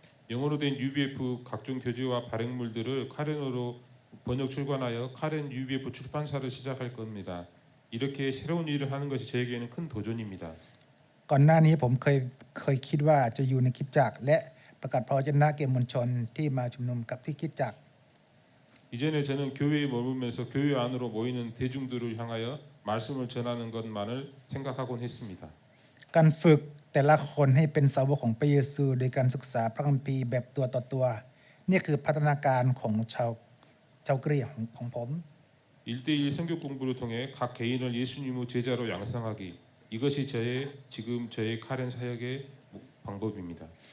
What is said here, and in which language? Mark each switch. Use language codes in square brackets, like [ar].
[ko] 영어로 된 UBF 각종 교재와 발행물들을 카렌어로 번역 출간하여 카렌 UBF 출판사를 시작할 겁니다. 이렇게 새로운 일을 하는 것이 저에게는 큰 도전입니다. [th] ก่อนหน้านี้ผมเคยคิดว่าจะอยู่ในคริสตจักรและประกาศพระวจนะแก่มวลชนที่มาชุมนุมกับที่คริสตจักร [ko] 이전에 저는 교회에 머물면서 교회 안으로 모이는 대중들을 향하여 말씀을 전하는 것만을 생각하곤 했습니다. [th] การฝึกแต่ละคนให้เป็นสาวกของพระเยซูโดยการศึกษาพระคัมภีร์แบบตัวต่อตัวนี่คือพัฒนาการของชาวกะเหรี่ยงของผม [ko] 1대1 성경 공부를 통해 각 개인을 예수님의 제자로 양성하기 이것이 저의 카렌 사역의 방법입니다.